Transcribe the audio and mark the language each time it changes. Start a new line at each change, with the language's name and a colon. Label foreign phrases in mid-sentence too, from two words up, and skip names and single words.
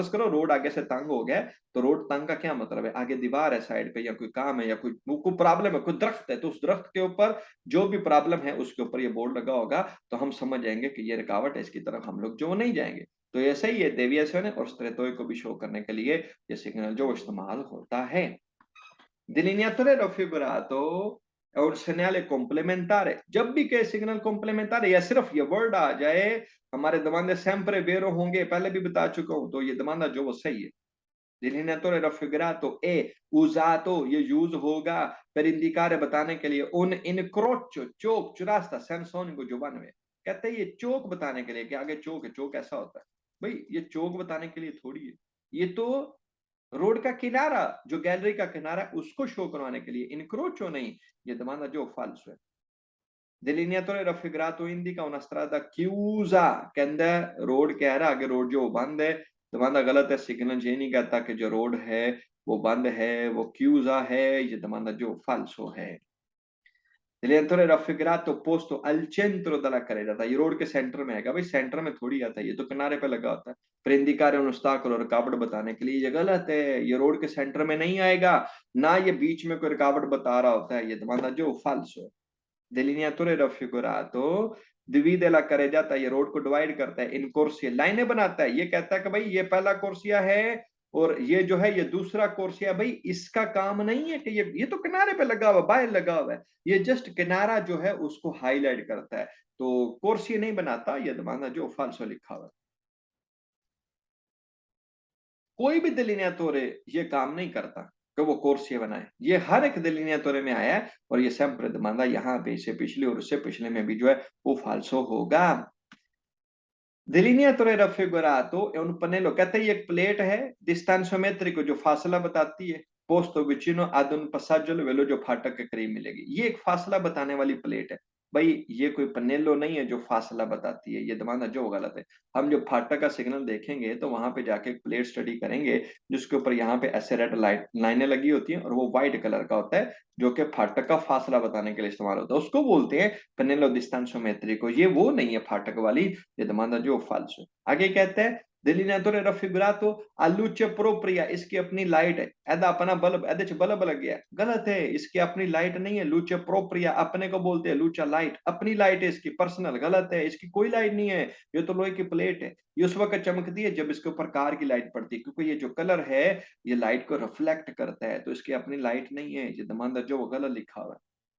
Hindi: फर्ज करो रोड आगे से तंग हो गया, तो रोड तंग का क्या मतलब है, आगे दीवार है साइड पे, या कोई काम है, या कोई प्रॉब्लम है, कोई दरख्त है, तो उस दरख्त के ऊपर जो भी प्रॉब्लम है उसके ऊपर ये बोर्ड लगा होगा, तो हम समझ जाएंगे कि ये रुकावट है, इसकी तरफ हम लोग जो नहीं जाएंगे। तो ये सही है, डेविएशन है, और स्ट्रेटोए को भी शो करने के लिए ये सिग्नल जो इस्तेमाल होता है।
Italian: Delineatore raffigurato è un segnale complementare,
Hindi: जब भी के
Italian: segnale complementare
Hindi: या सिर्फ ये वर्ड आ जाए, हमारे दमाने
Italian: sempre vero
Hindi: होंगे, पहले भी बता चुका हूं, तो ये दमाना जो वो सही है।
Italian: Delineatore raffigurato è usato,
Hindi: ये यूज होगा
Italian: per indicare,
Hindi: बताने के लिए,
Italian: un incrocio,
Hindi: चौक, चुरास्ता,
Italian: senza unico,
Hindi: giovanni में कहते हैं ये चौक बताने के लिए कि आगे चौक है। चौक ऐसा होता है भाई, ये चौक बताने के लिए थोड़ी है, ये तो रोड का किनारा, जो गैलरी का किनारा है उसको शो करवाने के लिए, इनक्रोचो नहीं, ये दमाना जो फाल्सो है।
Italian: Delineatore raffigurato indica una strada chiusa,
Hindi: कहता रोड कह रहा, आगे रोड जो बंद है, दमाना गलत है, सिग्नल ये नहीं कहता कि जो रोड है वो बंद है, वो chiusa है, ये दमाना जो फाल्सो है।
Italian: Delineatore raffigurato posto al centro della carreggiata,
Hindi: ये रोड के सेंटर में है भाई, सेंटर में थोड़ी आता है, ये तो किनारे पे लगा होता है।
Italian: per indicare un ostacolo,
Hindi: रुकावट बताने के लिए, ये गलत है, ये रोड के सेंटर में नहीं आएगा, ना ये बीच में कोई रुकावट बता रहा होता है, ये दमाना जो फाल्सो है।
Italian: delineatore raffigurato divide la carreggiata,
Hindi: ये रोड को डिवाइड करता है,
Italian: in corsia,
Hindi: लाइनें बनाता है, ये कहता है कि भाई ये पहला कोर्सिया है और ये जो है ये दूसरा कोर्सिया। भाई इसका काम नहीं है कि ये तो किनारे पे लगा हुआ, बाहर लगा हुआ है, ये जस्ट किनारा जो है उसको हाईलाइट करता है। तो कोर्स ये नहीं बनाता, ये domanda जो falso लिखा हुआ है। कोई भी delineatore ये काम नहीं करता कि वो कोर्स ये बनाए। ये हर एक delineatore में आया है और ये
Italian: sempre domanda
Hindi: यहाँ पे इससे पिछले और उससे पिछले में भी जो है वो falso होगा।
Italian: Delineatore raffigurato è un pannello
Hindi: कहते हैं ये एक प्लेट है
Italian: distanza metrico
Hindi: जो फासला बताती है
Italian: posto vicino ad un passaggio livello
Hindi: जो फाटक के करीब मिलेगी। ये एक फासला बताने वाली प्लेट है। भाई ये कोई पनेलो नहीं है जो फासला बताती है, ये दमाना जो गलत है। हम जो फाटक का सिग्नल देखेंगे तो वहां पे जाके एक प्लेट स्टडी करेंगे जिसके ऊपर यहाँ पे ऐसे रेड लाइट लाइनें लगी होती हैं और वो व्हाइट कलर का होता है जो कि फाटक का फासला बताने के लिए इस्तेमाल होता है। उसको बोलते हैं
Italian: pannello distanza metrico.
Hindi: ये वो नहीं है फाटक वाली, ये दमाना जो फाल्सो। आगे कहते हैं
Italian: delineatore raffigurato a luce propria,
Hindi: इसकी अपनी लाइट है।
Punjabi: ਏਦਾ ਅਪਣਾ ਬਲਬ ਏਦੇ ਚ ਬਲਬ ਲਗ ਗਯਾ, ਗਲਤ ਹੈ।
Hindi: इसकी अपनी लाइट नहीं है।
Italian: luce propria
Hindi: अपने को बोलते हैं luce लाइट, अपनी लाइट है इसकी पर्सनल, गलत है। इसकी कोई लाइट नहीं है, ये तो लोहे की प्लेट है। ये उस वक्त चमकती है जब इसके ऊपर कार की लाइट पड़ती है, क्योंकि ये जो कलर है ये लाइट को रिफ्लेक्ट करता है, तो इसकी अपनी लाइट नहीं है। ये दमांदा जो गलत लिखा हुआ है।